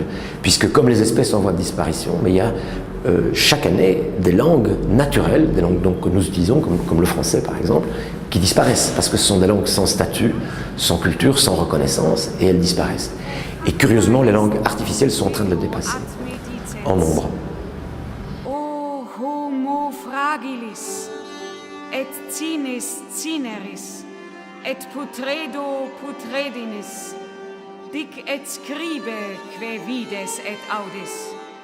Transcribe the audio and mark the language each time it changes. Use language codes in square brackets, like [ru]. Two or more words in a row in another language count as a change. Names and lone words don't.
[fr] Puisque comme les espèces en voie de disparition, mais il y a chaque année des langues naturelles, des langues donc, que nous utilisons, comme le français par exemple, qui disparaissent, parce que ce sont des langues sans statut, sans culture, sans reconnaissance, et elles disparaissent. Et curieusement, les langues artificielles sont en train de le dépasser, en nombre. [la] Homo fragilis, et cinis cineris, et putredo putredinis, dic et scribe que vides et audis.